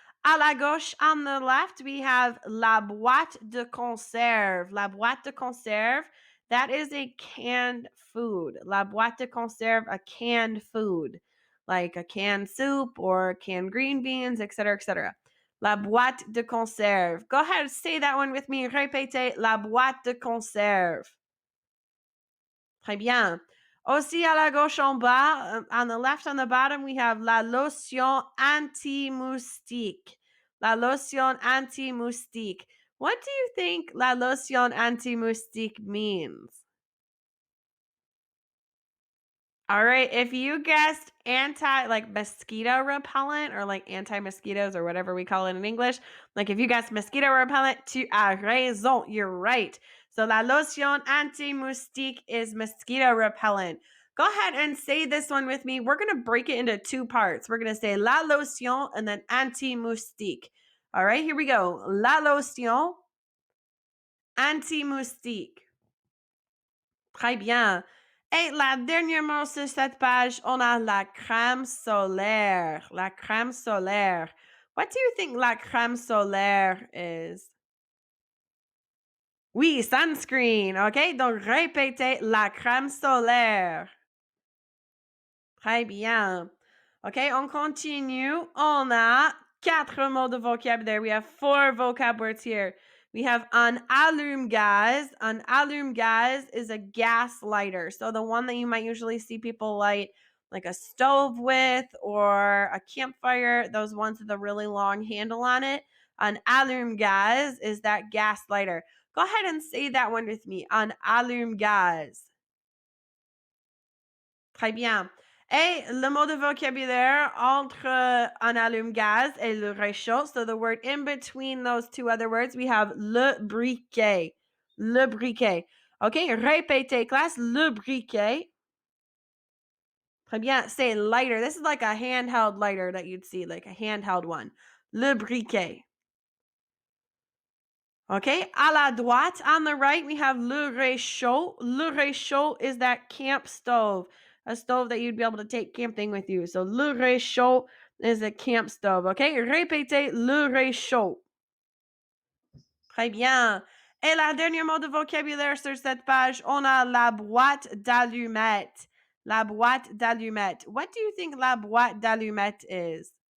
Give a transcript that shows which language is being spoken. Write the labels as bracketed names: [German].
[French] À la gauche, [English] on the left, we have la boîte de conserve. La boîte de conserve, that is a canned food. La boîte de conserve, a canned food. Like a canned soup or canned green beans, etc., etc. La boîte de conserve. Go ahead, say that one with me. [French] Répétez, la boîte de conserve. Très bien. Aussi à la gauche en bas, [English] on the left on the bottom, we have [French] la lotion anti-moustique. La lotion anti-moustique. [English] What do you think la lotion anti-moustique means? All right, if you guessed mosquito repellent or like anti-mosquitoes or whatever we call it in English, like if you guessed mosquito repellent, [French] tu as raison, [English] you're right. So la lotion anti-moustique is mosquito repellent. Go ahead and say this one with me. We're going to break it into two parts. We're going to say la lotion and then anti-moustique. All right, here we go. La lotion anti-moustique. [French] Très bien. Et la dernière mot sur cette page, on a la crème solaire. La crème solaire. [English] What do you think la crème solaire is? Oui, sunscreen. OK? [French] Donc, répétez la crème solaire. Très bien. OK, on continue. On a 4 mots de vocabulaire. [English] We have 4 vocab words here. We have an allume-gaz. An allume-gaz is a gas lighter. So the one that you might usually see people light like a stove with or a campfire, those ones with a really long handle on it. An allume-gaz is that gas lighter. Go ahead and say that one with me. An allume-gaz. [French] Très bien. Et le mot de vocabulaire entre un allume-gaz et le réchaud. [English] So the word in between those two other words, we have le briquet. [French] Le briquet. OK, répétez classe, le briquet. Très bien. [English] Say lighter. This is like a handheld lighter that you'd see, like a handheld one. Le briquet. Okay, [French] à la droite, [English] on the right, we have le réchaud. Le réchaud is that camp stove, a stove that you'd be able to take camping with you. So, le réchaud is a camp stove. [French] Okay, répétez le réchaud. Très bien. Et la dernière mot de vocabulaire sur cette page, on a la boîte d'allumettes. [English] La boîte d'allumettes. What do you think la boîte d'allumettes is?